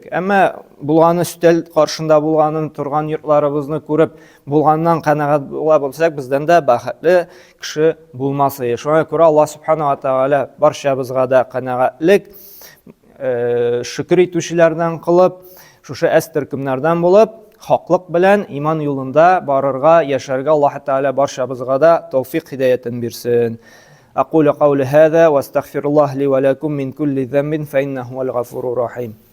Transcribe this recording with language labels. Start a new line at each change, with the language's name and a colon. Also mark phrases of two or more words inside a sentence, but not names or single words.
Tatar: Әмма булганы өстәл каршында булганын, турган йортларыбызны күреп, булганнан канәгать була булсак, бездән дә бәхетле кеше булмас иде. Шуңа күрә Аллаһ
Arabic: سبحانه وتعالى
Tatar: барчабызга да канәгатьлек, шөкер итүчеләрдән кылып, шушы әстөркемнәрдән булып, хаклык белән иман юлында барырга, яшәргә Аллаһ Тәгалә барчабызга да тәүфик хидаятын бирсен.
Arabic: أقول قولي هذا واستغفر الله لي ولكم من كل ذنب فإنه هو الغفور الرحيم